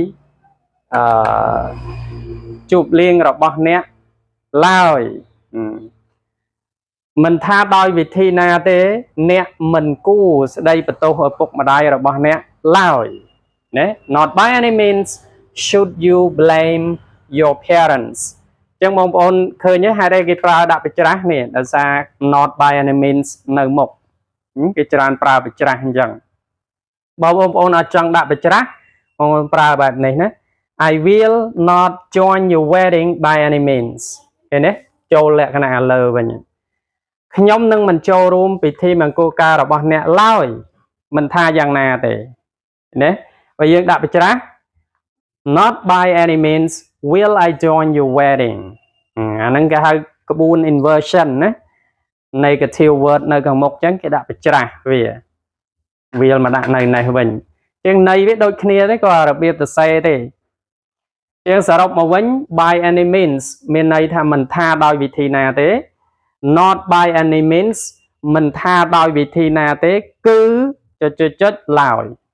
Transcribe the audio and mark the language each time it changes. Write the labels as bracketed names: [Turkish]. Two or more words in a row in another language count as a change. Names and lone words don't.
[Khmer] ជួបលៀងរបស់អ្នកឡើយមិនថាដោយវិធីណាទេអ្នកមិនគួរស្ដីបន្ទោសឪពុកម្ដាយរបស់អ្នកឡើយណា [English] Not by any means should you blame your parents [Khmer] ចឹងបងប្អូនឃើញទេហេតុអីគេ ប្រើដាក់បច្ច្រាស់នេះដោយសារ [English] not by any means [Khmer] នៅមុខគេច្រើនប្រើបច្ច្រាស់អញ្ចឹងបើបងប្អូនអត់ចង់ដាក់បច្ច្រាស់បងប្អូនប្រើបែបនេះណា [English] I will not join your wedding by any means [Khmer] ឃើញទេចូលលក្ខណៈឥលើវិញខ្ញុំនឹងមិនចូលរួមពិធីមង្គលការរបស់ អ្នកឡើយមិនថាយ៉ាងណាទេណាបើយើងដាក់បច្ច្រាស់ [English] not by any means will I join your wedding [Khmer] អាហ្នឹងគេហៅក្បួន inversion ណា [English] negative word [Khmer] នៅខាងមុខអញ្ចឹងគេដាក់បច្ច្រាស់វាមកដាក់នៅនេះវិញជាងន័យវាដូចគ្នាទេក៏របៀបសរសេរទេជាងសរុបមកវិញ [English] by any means [Khmer] មានន័យថាមិនថាដោយវិធីណាទេ [English] not by any means [Khmer] មិនថាដោយវិធីណាទេគឺចុចឡើយ